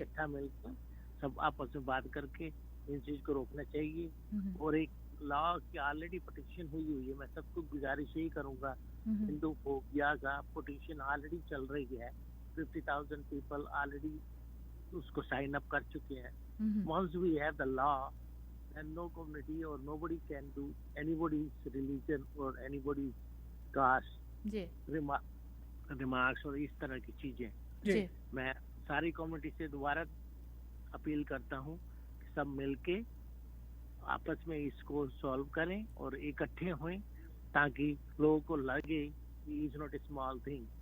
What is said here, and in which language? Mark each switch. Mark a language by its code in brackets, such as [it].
[hi] इकट्ठा मिलकर सब आपस में बात करके इन चीज को रोकना चाहिए. हम्म. और एक लॉ की ऑलरेडी पिटिशन हुई है. मैं सबको गुजारिश यही करूंगा, हम्म. हिंदू फोबिया का पिटिशन ऑलरेडी चल रही है. 50,000 पीपल ऑलरेडी उसको साइन अप कर चुके हैं. हम्म. [en] Once we have the law, then no community or nobody can do anybody's religion or anybody's caste [hi] ji. remarks और इस तरह की चीजें. जी. मैं सारी कम्युनिटी से दोबारा अपील करता हूँ कि सब मिलके आपस में इसको सॉल्व करें और इकट्ठे हों, ताकि लोगों को लगे कि [en] is not a small thing,